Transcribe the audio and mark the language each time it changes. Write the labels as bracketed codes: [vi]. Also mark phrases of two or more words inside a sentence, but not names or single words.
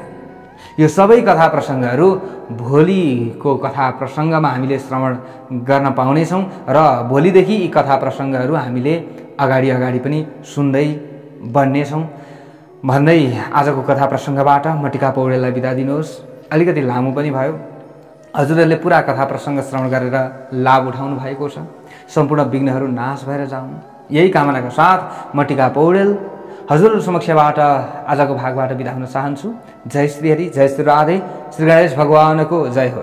[ne] यो सबै कथा प्रसङ्गहरू भोलिको कथा प्रसङ्गमा हामीले श्रवण गर्न पाउनेछौँ र भोलिदेखि यी कथा प्रसङ्गहरू हामीले अगाडि अगाडि पनि सुन्दै बढ्नेछौँ भन्दै आजको कथा प्रसङ्गबाट म टिका पौडेललाई बिदा दिनुहोस्। अलिकति लामो पनि भयो। हजुरहरूले पुरा कथा प्रसङ्ग श्रवण गरेर लाभ उठाउनु भएको छ। सम्पूर्ण विघ्नहरू नाश भएर जाउन्, यही कामनाका साथ म टिका पौडेल हजुरहरू समक्षबाट आजको भागबाट बिदा हुन चाहन्छु। जय श्री हरि, जय श्री राधे, श्री गणेश भगवानको जय हो।